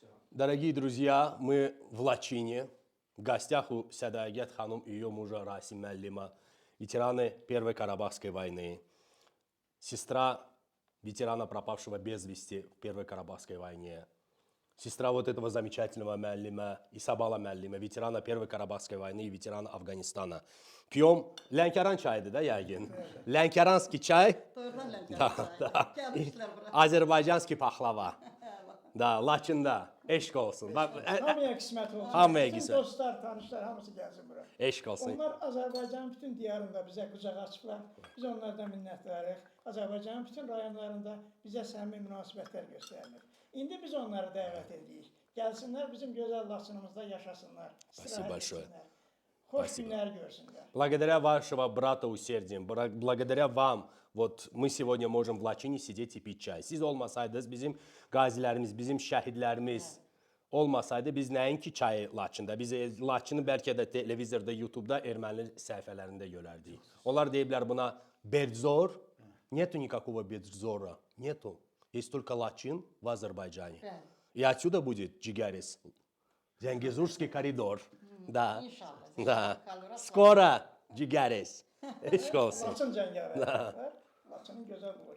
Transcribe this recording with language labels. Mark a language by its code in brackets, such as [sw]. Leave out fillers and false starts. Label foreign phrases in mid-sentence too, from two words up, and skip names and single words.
[ru] Дорогие друзья, мы в Лачине. В гостях у Садаегет Ханум и ее мужа Расим Меллима, ветераны Первой Карабахской войны, сестра ветерана, пропавшего без вести в Первой Карабахской войне, сестра вот этого замечательного Меллима, Исабала Меллима, ветерана Первой Карабахской войны и ветерана Афганистана. [az] Пьем Ленкеран çaydı da yəqin. Ленкеранский çay. Doğrudan Lənkəran Da, çayı. da. Gəlmişlər bura. Azerbaycanski paxlava. Da, Laçında. Eşq olsun. Hamıya qismət olsun. Hamıya Bütün qismət. dostlar, tanışlar hamısı gəlsin bura. Eşq olsun. Onlar Azərbaycanın bütün diyarında bizə qucaq açıblar. Biz onlardan minnətdarıq. Azərbaycanın bütün rayonlarında bizə səmimi münasibətlər göstərilir. İndi biz onları dəvət edirik. Gəlsinlər bizim gözəl Laçınımızda yaşasınlar. [ru] Спасибо большое. [az] Xoş [ru] Спасибо. [az] günlər görsünlər. [ru] Благодаря вашего брата усердием, благодаря вам, вот мы сегодня можем в Лачине сидеть и пить чай. [az] Siz olmasaydınız bizim qazilərimiz, bizim şəhidlərimiz olmasaydı biz nəinki çayı Laçında, biz Laçını bəlkə də televizorda, YouTube'da erməni səhifələrində görərdik. Onlar deyiblər buna Бердзор. [ru] Нету никакого Бердзора. Нету. Есть только Лачин в Азербайджане. [az] Bəli. [ru] И отсюда будет Джигарис. Зенгезурский коридор. Да. [az] İnşallah. [ru] Да. Kalora Скоро Джигарис. [az] Eşq olsun. Laçın cəngavərlər. Laçının gözəl boyu.